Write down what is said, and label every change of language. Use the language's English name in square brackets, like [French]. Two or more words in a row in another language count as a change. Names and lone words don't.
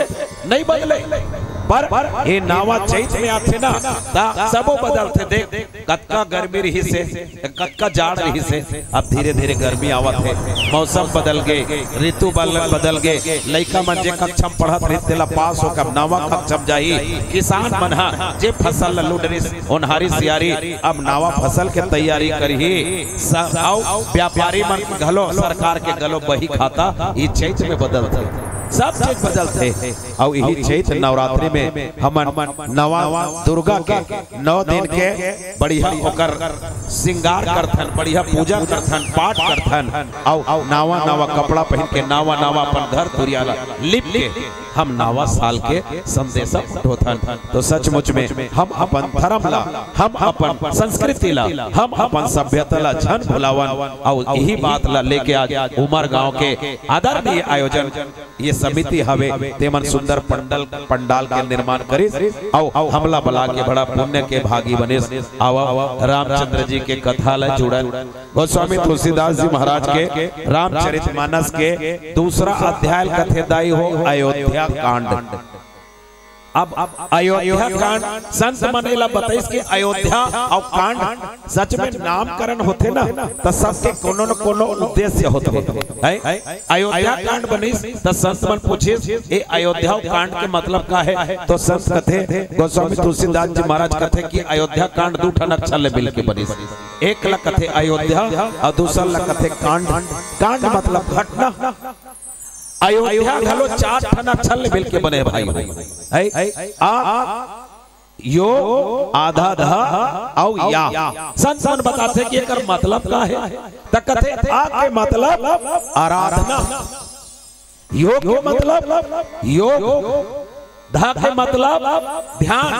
[Chhattisgarhi] नहीं बदले पर ये नावा चैत में आते ना सबो बदलते देख कतका गर्मी रही से कतका जाड़ रही से अब धीरे धीरे गर्मी आवत है मौसम बदल गए ऋतु बदल गए लड़का मन जे कक्षा पढ़त रही तेला पास होकर नावा कक्षा जाई किसान मन हा जे फसल लुडरी ओनहारी सियारी अब नावा फसल के तैयारी करही व्यापारी मन गलो सरकार के गलो बही खाता ये चैत में बदलते सब चीज बदलते और यही चैत नवरात्रि में हमन नवा दुर्गा के 9 दिन के बढ़िया होकर श्रृंगार करथन बढ़िया पूजा करथन पाठ करथन और नवा नवा कपड़ा पहन के नवा नवा अपन घर तुरियाला लिप के हम नवा साल के संदेश उठोथन तो सचमुच में हम अपन धर्म ला हम अपन संस्कृति ला हम अपन सभ्यता ला झन भुलावन और यही बात ला लेके आज उमर गांव के आदरणीय आयोजन ये समिति हवे तेमन सुंदर पंडाल के निर्माण करिस और हमला बला के बड़ा पुण्य के भागी बने आवा रामचंद्र जी के कथा ला जुड़ल गोस्वामी तुलसीदास जी महाराज के रामचरितमानस के दूसरा अध्याय कथेदाई हो अयोध्या कांड अब अयोध्या कांड संत मनेला बताइस कि अयोध्या और कांड सच में नामकरण होते ना तो सबके कोनो न कोनो उद्देश्य होते अयोध्या कांड बनिस तो संत मन पूछे ये अयोध्या कांड के मतलब का है तो संत कथे गोस्वामी तुलसीदास जी महाराज कथे कि अयोध्या कांड दू ठन अक्षर ले मिल के बनिस एक ला कथे अयोध्या और दूसरा ला कथे कांड कांड मतलब घटना अयोध्या घलो 4 ठन अक्षर ले मिल के बने भाई यो आधा धा और या संत बताते कि एकर मतलब का है त कथे आ के मतलब आराधना योग के मतलब योग धा के मतलब ध्यान